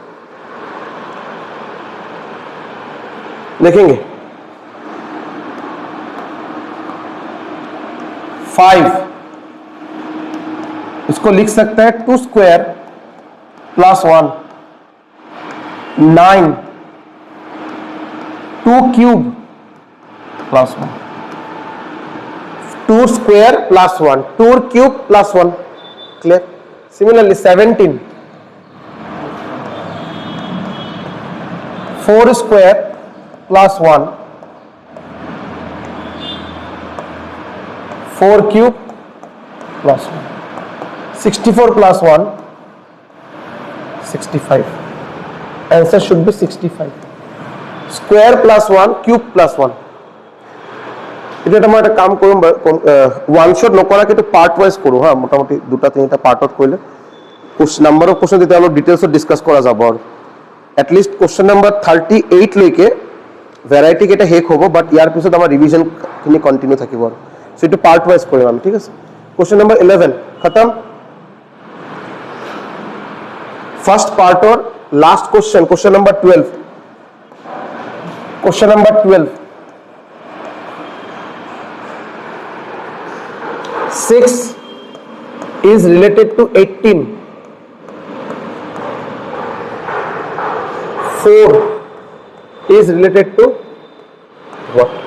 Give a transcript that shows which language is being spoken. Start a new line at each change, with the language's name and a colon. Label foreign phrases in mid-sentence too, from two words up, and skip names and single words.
Hindi: लिखेंगे 5, इसको लिख सकते हैं 2
English: square plus
Hindi: 1, 9, 2
English: cube plus
Hindi: 1, 2
English: square plus
Hindi: 1, 2
English: cube plus
Hindi: 1, क्लियर।
English: Similarly 17, 4 square plus 1, 4 cube plus 1, 64 plus 1, 65. Answer should be 65. Square plus 1, cube plus 1.
Assamese: এটা মই একটা কাম করুম,
English: one shot
Assamese: নকরা কিন্তু
English: part wise
Assamese: করো। হ্যাঁ, মোটামুটি দুটা তিনটা পার্টত করলে
English: number of question
Assamese: তেতিয়া অলপ ডিটেইলছত ডিসকাস করা যাব। আর
English: at least question number
Assamese: 38 লৈকে ভ্যারাইটি কেটা শেষ হ'ব, বাট ইয়াৰ পিছত আমাৰ ৰিভিজন খিনি কন্টিনিউ থাকিব। আৰু সো এটা
English: part wise
Assamese: কৰিম আমি, ঠিক আছে।
English: question number 11 খতম। first partৰ last question, question number 12। question number 12, 6 is related to 18, 4 is related to what?